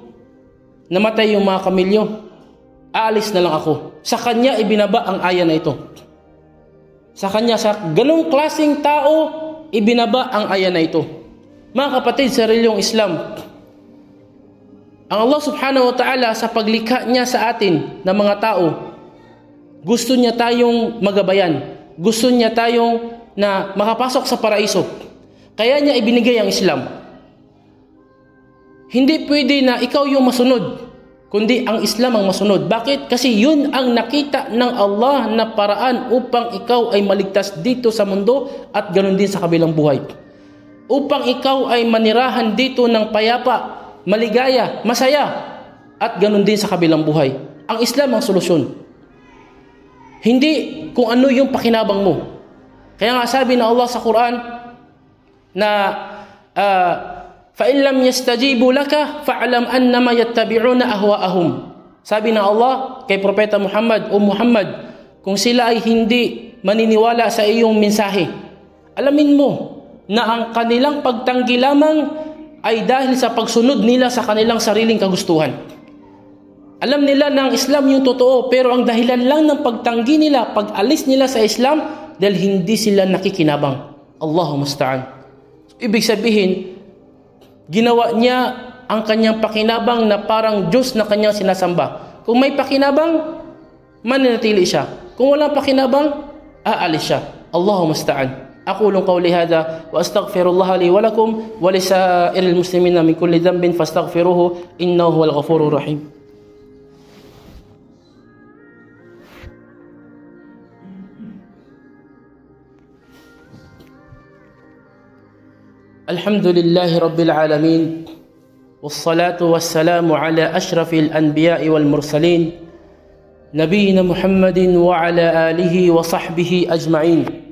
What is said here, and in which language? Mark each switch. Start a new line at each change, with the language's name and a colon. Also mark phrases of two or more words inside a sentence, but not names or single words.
Filipino: Namatay yung mga kamilyo. Aalis na lang ako. Sa kanya ibinaba ang aya na ito. Sa kanya, sa ganong klaseng tao, ibinaba ang aya na ito. Mga kapatid, sa reliyong Islam, ang Allah
Arabic: سبحانه وتعالى
Filipino: sa paglikha niya sa atin na mga tao, gusto niya tayong magabayan. Gusto niya tayong na makapasok sa paraiso. Kaya niya ibinigay ang Islam. Hindi pwede na ikaw yung masunod, kundi ang Islam ang masunod. Bakit? Kasi yun ang nakita ng Allah na paraan upang ikaw ay maligtas dito sa mundo at ganoon din sa kabilang buhay. Upang ikaw ay manirahan dito ng payapa, maligaya, masaya, at ganoon din sa kabilang buhay. Ang Islam ang solusyon. Hindi kung ano yung pakinabang mo. Kaya nga sabi ng Allah sa Quran na
Arabic: فَإِنْ لَمْ يَسْتَجِيبُوا لَكَ فَاعْلَمْ أَنَّمَا يَتَّبِعُونَ أَهْوَاءَهُمْ.
Filipino: Sabi ng Allah kay Propeta Muhammad, O Muhammad, kung sila ay hindi maniniwala sa iyong mensahe, alamin mo na ang kanilang pagtanggi lamang ay dahil sa pagsunod nila sa kanilang sariling kagustuhan. Alam nila na ang Islam yung totoo, pero ang dahilan lang ng pagtanggi nila, pag-alis nila sa Islam, dahil hindi sila nakikinabang.
Arabic: الله المستعان.
Filipino: Ibig sabihin, ginawa niya ang kanyang pakinabang na parang Diyos na kanyang sinasamba. Kung may pakinabang, mananatili siya. Kung walang pakinabang, aalis siya.
Arabic: الله المستعان. أقول قولي هذا وأستغفر الله لي ولكم ولسائر المسلمين من كل ذنب فاستغفروه إنه هو الغفور الرحيم. الحمد لله رب العالمين والصلاة والسلام على أشرف الأنبياء والمرسلين نبينا محمد وعلى آله وصحبه أجمعين.